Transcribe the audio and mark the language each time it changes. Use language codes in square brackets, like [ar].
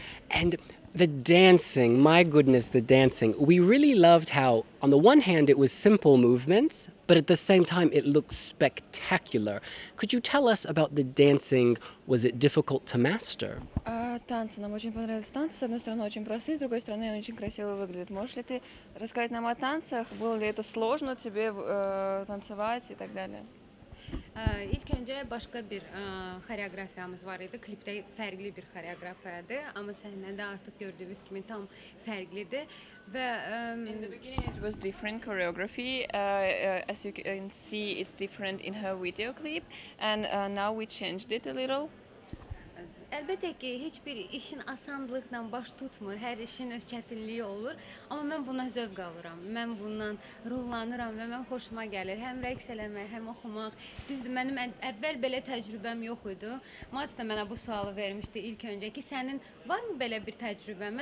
[en] And the dancing, my goodness, the dancing. We really loved how, on the one hand, it was simple movements, but at the same time, it looked spectacular. Could you tell us about the dancing? Was it difficult to master? [ru] Танцы. Нам очень понравились танцы. С одной стороны, очень простые, с другой стороны, очень красиво выглядят. Можешь ли ты рассказать нам о танцах? Было ли это сложно тебе танцевать и так далее? [az] İlk öncə başqa bir xoreografiyamız var idi. Klipdə fərqli bir xoreografiyadır, amma səhnədə artıq gördüyünüz kimi tam fərqlidir və [en] In the beginning, it was different choreography. As you can see, it's different in her video clip, and now we changed it a little. [az] əlbəttə ki, heç bir işin asanlıqla baş tutmur. Hər işin öz çətinliyi olur. Amma mən buna zövq alıram. Mən bundan ruhlanıram və mən xoşuma gəlir. Həm rəqs eləmək, həm oxumaq. Düzdür, mənim əvvəl belə təcrübəm yox idi. Maç da mənə bu sualı vermişdi ilk öncə ki, sənin varmı belə bir təcrübən?